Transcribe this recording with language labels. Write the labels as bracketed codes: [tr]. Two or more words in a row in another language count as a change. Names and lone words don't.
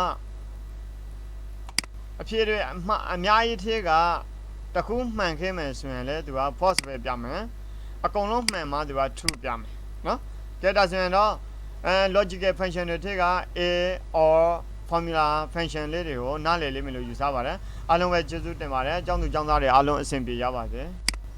[my] ကအဖြစ်တွေအများကြီးထဲကတစ်ခုမှန်ခဲ့မယ်ဆိုရင်လေသူက false ပဲပြမယ်အကောင်လုံးမှန်မှသူက true ပြမယ်နော်ကြက်တာဆိုရင်တော့ [en] logical function [my] တွေထဲက [en] a or formula function [my] လေးတွေကိုနားလည်လိမ့်မယ်လို့ယူဆပါတယ်အားလုံးပဲကျေးဇူးတင်ပါတယ်အကြောင်းသူအကြောင်းသားတွေအားလုံးအဆင်ပြေကြပါစေ